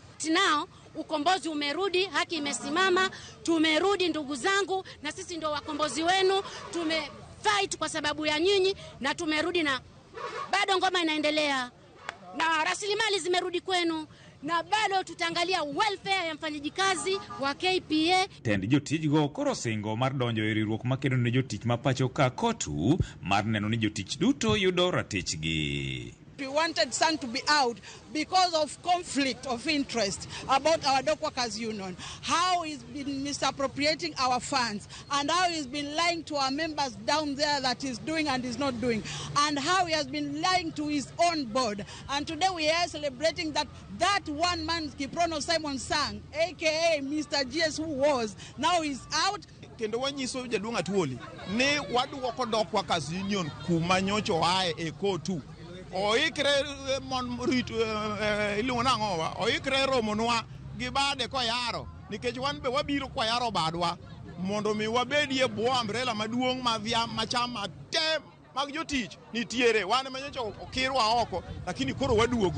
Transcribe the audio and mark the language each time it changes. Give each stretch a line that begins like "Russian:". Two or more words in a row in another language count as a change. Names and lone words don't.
Swahili: Nao ukombozi umerudi, haki imesimama, tumerudi ndugu zangu, na sisi ndio wakombozi wenu. Tumefight kwa sababu ya nyinyi na tumerudi, na bado ngoma inaendelea na rasilimali zimerudi kwenu, na bado tutaangalia welfare ya mfanyikazi wa KPA.
Luo (Kenya and Tanzania): Tend jotich go koro singo mar donjo e riwruok makedo ne jotich ma pacho ka kotu mar neno ni jotich duto yudo ratichgi.
English: We wanted Sang to be out because of conflict of interest about our Dock Workers Union. How he's been misappropriating our funds and how he's been lying to our members down there that he's doing and is not doing, and how he has been lying to his own board. And today we are celebrating that one man, Kiprono Simon Sang, aka Mr. GS, who was, now he's out.
Luo (Kenya and Tanzania): Kendo wanyiso jaduong' Atuoli ne waduoko Dock Workers Union kuma nyocho ae e kotu. Oikre mon rit iluongo nang'owa oikre romonwa gi bade koyaro nikech wan be wabiro koyaro badwa mondo mi wabedie bwo umbrella maduong' machama te mag jotich nitiere wan manyocho okirwa oko lakini koro waduogo.